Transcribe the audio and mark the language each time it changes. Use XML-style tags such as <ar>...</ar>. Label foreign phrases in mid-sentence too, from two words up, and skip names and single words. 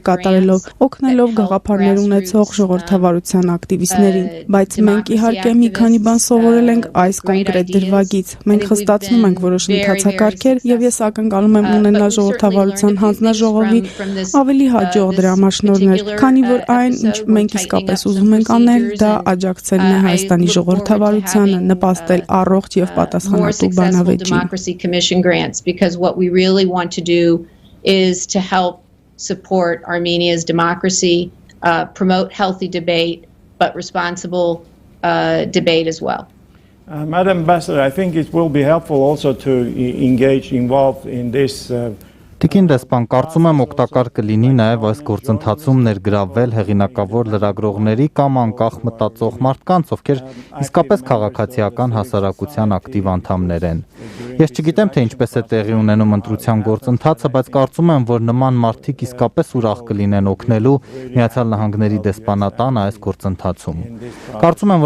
<hy>կատարելով, օգնելով գաղափարներ ունեցող ժողովրդավարության ակտիվիստներին։ Բայց մենք իհարկե մի քանի բան սովորել ենք այս կոնկրետ դրվագից։ Մենք խստացնում ենք որոշ ընթացակարգեր եւ ես ակնկալում եմ ունենալ ժողովրդավարության հանձնաժողովի ավելի հաջող դրամաշնորհներ, քանի որ այն, ինչ մենք իսկապես ուզում ենք անել, դա աջակցելն է Հայաստանի ժողովրդավարությանը, նպաստել առողջ եւ պատասխանատու բանավեճին.</hy> <en>Because what we really want to do is to help support Armenia's democracy, promote healthy debate, but responsible debate as well. Madam Ambassador, I think it will be helpful also to involve in this.</en> <hy>Տիկին դեսպան, կարծում եմ օգտակար կլինի նաև այս գործընթացում ներգրավվել հեղինակավոր լրագրողների կամ անկախ մտածող մարդկանց, ովքեր իսկապես քաղաքացիական հասարակության ակտիվ անդամներ են։ Ես չգիտեմ, թե ինչպես է տեղի ունենում ընտրության գործընթացը, բայց կարծում եմ, որ նման մարդիկ իսկապես ուրախ կլինեն օգնելու Միացյալ Նահանգների դեսպանատանը այս գործընթացում։ Կարծում եմ, որ</hy>